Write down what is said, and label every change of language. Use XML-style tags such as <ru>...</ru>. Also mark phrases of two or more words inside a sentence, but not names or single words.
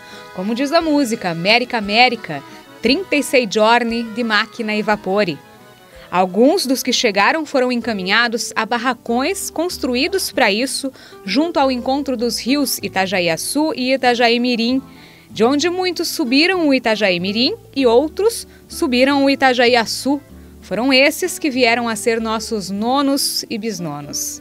<pt>Como diz a música,</pt> <it>America, America, 36 giorni di macchina e vapore.</it> <pt>Alguns dos que chegaram foram encaminhados a barracões construídos para isso, junto ao encontro dos rios Itajaí-Açu e Itajaí-Mirim, de onde muitos subiram o Itajaí-Mirim e outros subiram o Itajaí-Açu. Foram esses que vieram a ser nossos nonos e bisnonos.</pt>